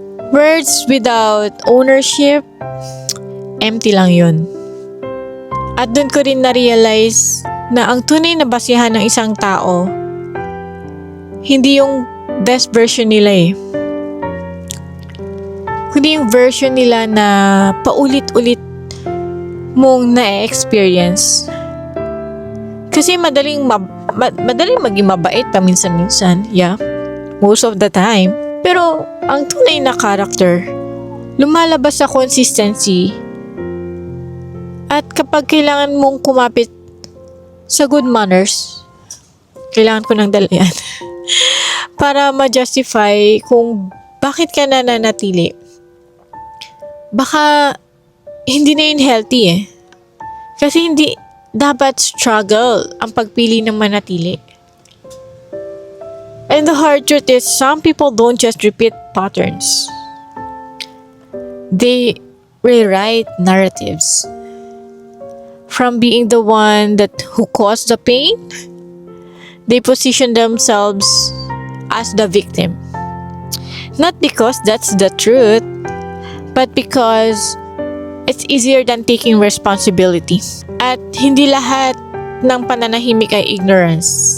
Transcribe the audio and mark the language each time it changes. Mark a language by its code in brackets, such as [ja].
[en] Words without ownership, empty lang yun. [tl] At dun ko rin na-realize na ang tunay na basihan ng isang tao, hindi yung best version nila eh. Kundi yung version nila na paulit-ulit mong na-experience. Kasi madaling maging mabait paminsan-minsan, yeah. [en] Most of the time. [tl] Pero ang tunay na character, lumalabas sa consistency. At kapag kailangan mong kumapit sa good manners, kailangan ko ng dalayan para ma-justify kung bakit ka nananatili. Baka hindi na yun healthy eh. Kasi hindi dapat struggle ang pagpili ng manatili. [en] And the hard truth is, some people don't just repeat patterns. They rewrite narratives. From being the one who caused the pain, they position themselves as the victim. Not because that's the truth, but because it's easier than taking responsibility. [tl] At hindi lahat ng pananahimik ay ignorance.